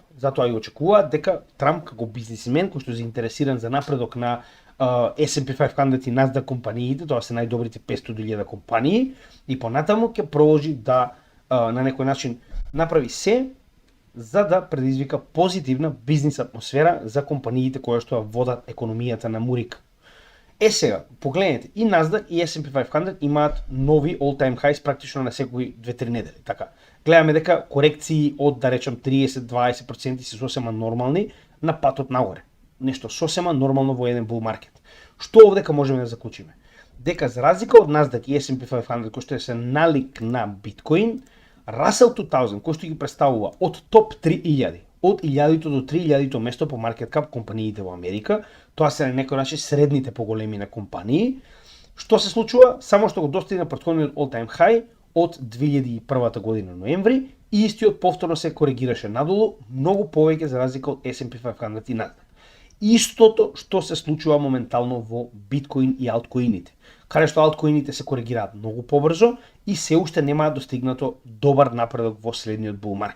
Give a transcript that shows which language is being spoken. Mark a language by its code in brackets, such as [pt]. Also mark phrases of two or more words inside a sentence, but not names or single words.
[mk] Затоа и очекуваат дека Трамп како бизнисмен кој што е заинтересиран за напредок на S&P 500 и Nasdaq компаниите, тоа се најдобрите 500.000 компании, и понатаму ќе продолжи да на некој начин направи се за да предизвика позитивна бизнис атмосфера за компаниите кои што водат економијата на Мурика. Сега, погледнете, и Nasdaq и S&P 500 имаат нови [en] all-time highs [mk] практично на секои 2-3 недели. Така, гледаме дека корекции од, да речем, 30-20% се сосема нормални на патот нагоре. Нешто сосема нормално во еден [en] bull market. [mk] Што овдека можеме да заклучиме? Дека за разлика од Nasdaq и S&P 500 кој што се налик на биткоин, Russell 2000 кој што ги представува од топ 3000, од 1000 до 3000 место по [en] market cap [mk] компаниите во Америка, тоа се на некој начин средните поголеми на компании. Што се случува? Само што го достигна претходниот [en] all-time high [mk] од 2001 година ноември и истиот повторно се коригираше надолу, многу повеќе за разлика од S&P 500 и Nasdaq. Истото што се случува моментално во биткоин и алткоините, каде што алткоините се коригираат многу побрзо и се уште нема достигнато добар напредок во следниот [en] bull market.